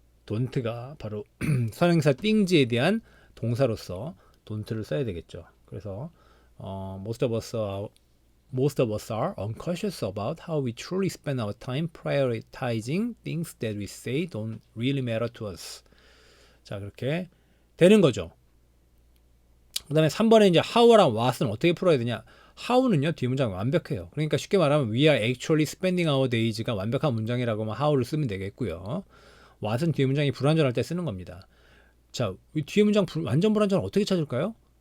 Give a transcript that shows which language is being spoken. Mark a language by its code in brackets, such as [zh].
[ko] don't가 바로 선행사 things에 대한 동사로서 don't를 써야 되겠죠. 그래서 [en] most of us are unconscious about how we truly spend our time prioritizing things that we say don't really matter to us. [ko] 자, 그렇게 되는 거죠. 그 다음에 3번에 이제 how랑 what은 어떻게 풀어야 되냐? how는요, 뒤 문장 완벽해요. 그러니까 쉽게 말하면 [en] we are actually spending our days [ko] 가 완벽한 문장이라고 하면 how를 쓰면 되겠고요. what은 뒤 문장이 불완전할 때 쓰는 겁니다. 자, 뒤에 문장 완전 불완전을 어떻게 찾을까요?